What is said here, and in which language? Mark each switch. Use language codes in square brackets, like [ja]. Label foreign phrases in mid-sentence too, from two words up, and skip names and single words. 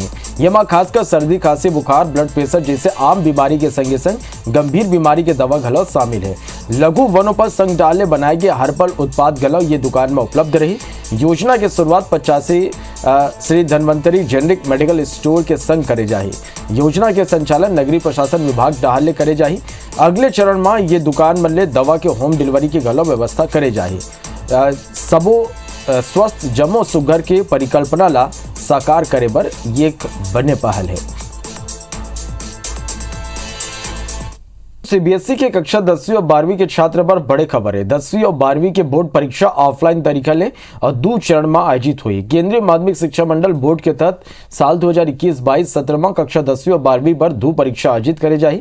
[hne] ये में खासकर सर्दी, खांसी, बुखार, ब्लड प्रेशर जैसे आम बीमारी के संगे संग गंभीर बीमारी के दवा घलो शामिल है। लघु वनोपज संघ डाले बनाए गए हर्बल उत्पाद घलो ये दुकान में उपलब्ध रही। योजना की शुरुआत 85 श्री धन्वंतरी जेनरिक मेडिकल स्टोर के संग करे जाही। योजना के संचालन नगरीय प्रशासन विभाग डाहले करे जाही। अगले चरण में ये दुकान मन ले दवा के होम डिलीवरी की गलत व्यवस्था करे जाही। सबो स्वस्थ जमो सुघर के परिकल्पना ला साकार करे बर ये एक बने पहल है। सीबीएसई के कक्षा 10वीं और 12वीं के छात्र पर बड़े खबर है। 10वीं और 12वीं के बोर्ड परीक्षा ऑफलाइन तरीका ले और 2 चरण में आयोजित हुई। केंद्रीय माध्यमिक शिक्षा मंडल बोर्ड के तहत साल 2021-22 सत्र में कक्षा 10वीं और 12वीं पर 2 परीक्षा आयोजित करे जाही।